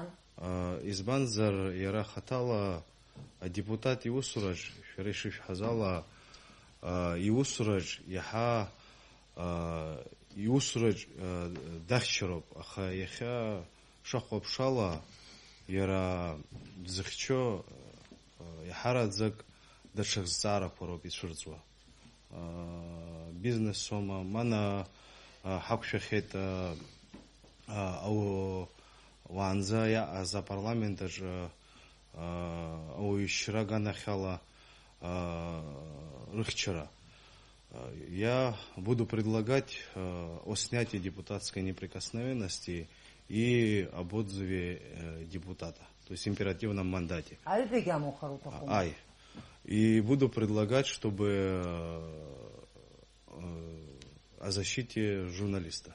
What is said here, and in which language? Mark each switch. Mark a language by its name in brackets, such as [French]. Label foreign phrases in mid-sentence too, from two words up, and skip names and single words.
[Abkhazian] Избанзар иара хаҭала адепутат иусураҿ, шәара ишышәҳәаз ала, иусураҿ иаҳа иусураҿ дахьчароуп, аха иахьа шахәаԥшала иара дзыхьчо иаҳараӡак даҽа зҵаарақәа роуп ицәырҵуа. Бизнесома, мана ҳақәшәахьеит уаанӡа иаҟаз апарламентаҿ ауаҩшьра аганахьала рыхьчара. [Russian] Я буду предлагать о снятии депутатской неприкосновенности и об отзыве депутата, то есть императивном мандате. И буду предлагать, чтобы о защите журналистов.